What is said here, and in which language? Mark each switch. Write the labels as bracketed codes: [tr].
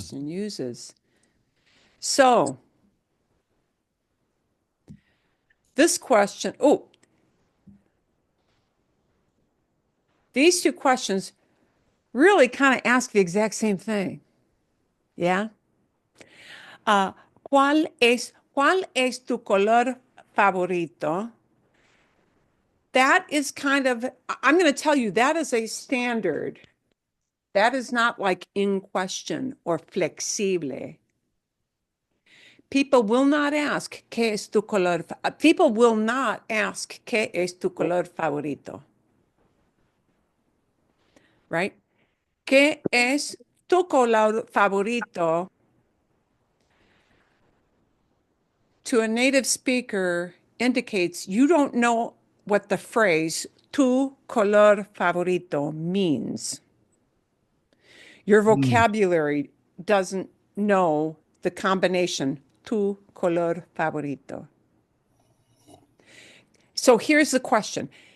[en] person uses. So this question, these two questions really kind of ask the exact same thing. Yeah. [es] Uh, ¿cuál es tu color favorito? [en] That is kind of, I'm going to tell you, that is a standard. That is not like in question or flexible. People will not ask, [es] ¿qué es tu color? [en] People will not ask, [es] ¿qué es tu color favorito? [en] Right? [es] ¿Qué es tu color favorito? [en] To a native speaker indicates you don't know what the phrase [es] tu color favorito [en] means. Your Mm. vocabulary doesn't know the combination [es] tu color favorito. [en] So here's the question.